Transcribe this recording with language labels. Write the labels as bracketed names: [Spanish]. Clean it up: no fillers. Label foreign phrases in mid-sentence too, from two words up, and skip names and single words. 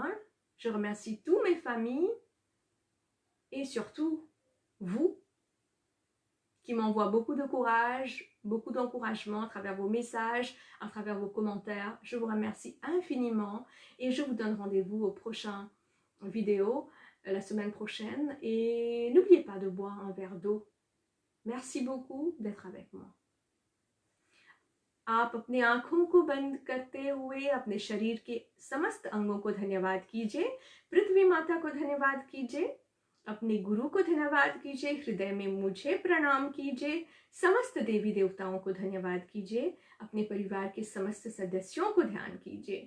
[French] Je remercie tous mes familles et surtout vous qui m'envoient beaucoup de courage, beaucoup d'encouragement à travers vos messages, à travers vos commentaires. Je vous remercie infiniment et je vous donne rendez-vous au prochain vidéo la semaine prochaine. Et n'oubliez pas de boire un verre d'eau. Merci beaucoup d'être avec moi. [Hindi] आप अपनी आंखों को बंद करते हुए अपने शरीर के समस्त अंगों को धन्यवाद कीजिए। पृथ्वी माता को धन्यवाद कीजिए, अपने गुरु को धन्यवाद कीजिए, हृदय में मुझे प्रणाम कीजिए, समस्त देवी देवताओं को धन्यवाद कीजिए, अपने परिवार के समस्त सदस्यों को ध्यान कीजिए।